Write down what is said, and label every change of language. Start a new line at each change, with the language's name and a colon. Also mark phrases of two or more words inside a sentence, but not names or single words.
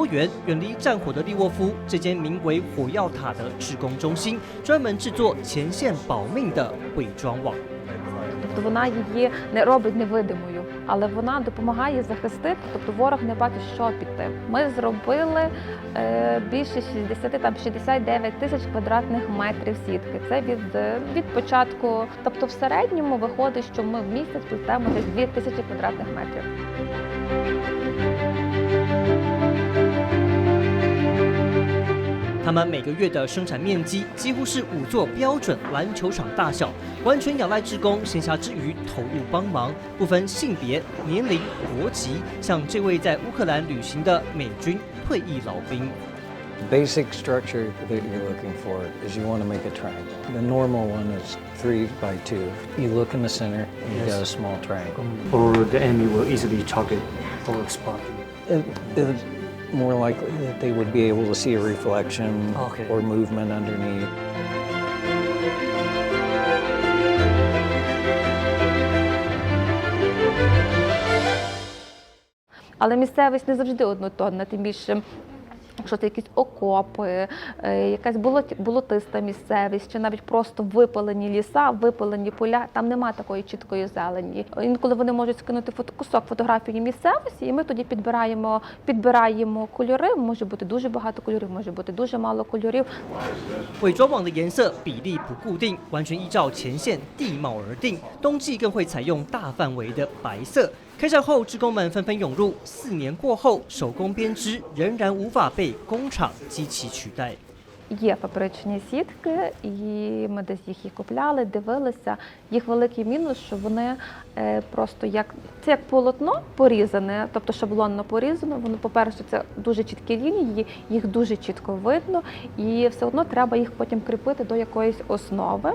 Chinese: 元，远离战火的利沃夫这间名为“火药塔”的志工中心，专门制作前线保命的伪装网。
Ukrainian: Тобто вона її не робить невидимою, але вона допомагає захистити, тобто ворог не бачить, що піти. Ми зробили більше 69 тисяч квадратних метрів сітки. Це від початку, тобто в середньому виходить, що ми в місяць плетемо десь 2000 квадратних метрів.
Chinese: 他们每个月的生产面积几乎是5座标准篮球场大小，完全仰赖志工闲暇之余投入帮忙，不分性别、年龄、国籍。像这位在乌克兰旅行的美军退役老兵。
English: Basic structure that you're looking for is you want to make a triangle. The normal one is 3 by 2. You look in the center and you got a small triangle. Or the enemy will easily target or spot. It's more likely that they would be able to see a reflection or movement underneath.
Ukrainian: Але місцевість не завжди однотонна, тим більше, якщо це якісь окопи, якась болотиста місцевість, чи навіть просто випалені ліса, випалені поля, там нема такої чіткої зелені. Інколи вони можуть скинути кусок фотографії місцевості, і ми тоді підбираємо кольори, може бути дуже багато кольорів, може бути дуже мало кольорів.
Chinese: 伪装网的颜色比例不固定，完全依照前线地貌而定。冬季更会采用大范围的白色。 开战后，志工们纷纷涌入。4年过后，手工编织仍然无法被工厂机器取代。
Ukrainian: Є фабричні сітки, і ми десь їх і купляли, дивилися. Їх великий мінус, що вони просто це як полотно порізане, тобто шаблонно порізано. Воно, по-перше, це дуже чіткі лінії, їх дуже чітко видно, і все одно треба їх потім кріпити до якоїсь основи.